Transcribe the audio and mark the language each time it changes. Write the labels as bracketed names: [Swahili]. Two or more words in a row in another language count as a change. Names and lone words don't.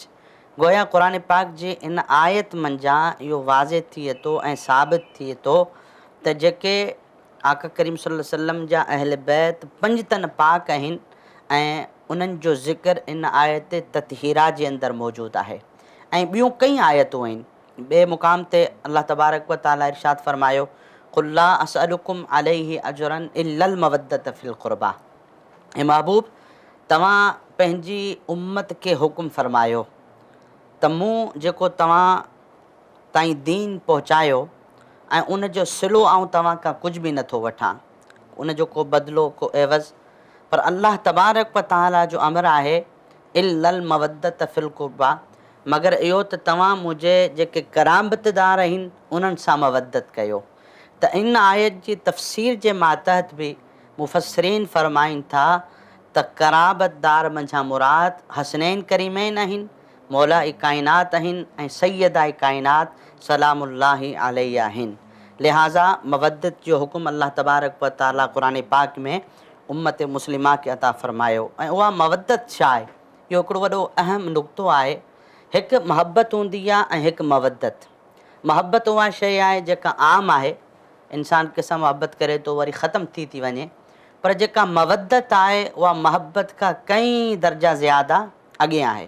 [Sindhi] गोया क़ुर पाक जी इन आयत मंझां इहो वाज़े थिए थो ऐं साबित थिए थो त जेके आका करीम [Arabic] صلى الله عليه وسلم [Sindhi] जा अहल बैत पंजतन पाक आहिनि ऐं उन्हनि जो ज़िक्र इन आयत ततहीरा जे अंदरि मौजूदु आहे। ऐं ॿियूं कई आयतूं आहिनि। ॿिए मुक़ाम ते [Arabic] الله تبارك وتعالى [Sindhi] इरशाद फरमायो [Arabic] قل لا أسألكم عليه أجرا إلا المودة في القربى. [Sindhi] ऐं महबूब तव्हां पंहिंजी उम्मत खे हुकुम फरमायो त मूं जेको तव्हां ताईं दीन पहुचायो ऐं उन जो सिलो आऊं तव्हां खां कुझु बि नथो वठां, उन जो को बदिलो को एवज़, पर [Arabic] الله تبارك وتعالى [Sindhi] जो अमर आहे [Arabic] إلا المودة في القربى, [Sindhi] मगर इहो त तव्हां मुंहिंजे जेके करामतदार आहिनि उन्हनि सां मवद्दत कयो। त इन आयत जी तफ़सीर जे मातहत बि मुफ़स्सिरीन फ़रमाइनि था त कराबतदार मंझां मुराद हसनैन करीमैन आहिनि, मौला काइनात आहिनि ऐं सैयदा काइनात [Arabic] سلام الله عليه [Sindhi] आहिनि। लिहाज़ा मवद्दत जो हुकुम [Arabic] الله تبارك وتعالى [Sindhi] क़ुर पाक में उम्मत मुस्लिमा खे अता फ़रमायो। ऐं उहा मवद्दत छा आहे, इहो हिकिड़ो वॾो अहम नुक़्तो आहे। हिकु महबत हूंदी आहे ऐं हिकु मवद्दत। महबत उहा शइ आहे जेका आम आहे, इंसानु कंहिंसां महबत करे थो वरी ख़तमु थी वञे, पर जेका मवद्दत आहे उहा महबत खां कई दर्जा ज़्यादा अॻियां आहे।